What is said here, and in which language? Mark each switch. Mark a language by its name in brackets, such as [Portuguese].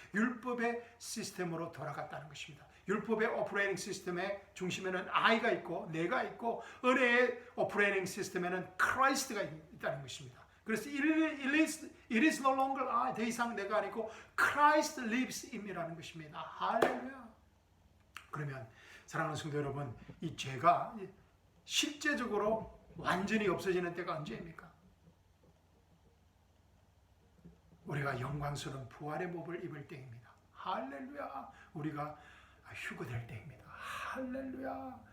[Korean] 율법의 시스템으로 돌아갔다는 것입니다. 율법의 오퍼레이팅 시스템의 중심에는 I가 있고 내가 있고 은혜의 오퍼레이팅 시스템에는 크라이스트가 있다는 것입니다. 그래서 [English] it is no longer I. [Korean] 더 이상 내가 아니고 [English] Christ lives in me [Korean] 라는 것입니다. 할렐루야. 그러면 사랑하는 성도 여러분, 이 죄가 실제적으로 완전히 없어지는 때가 언제입니까? 우리가 영광스러운 부활의 몸을 입을 때입니다. 할렐루야. 우리가 휴거될 때입니다. 할렐루야.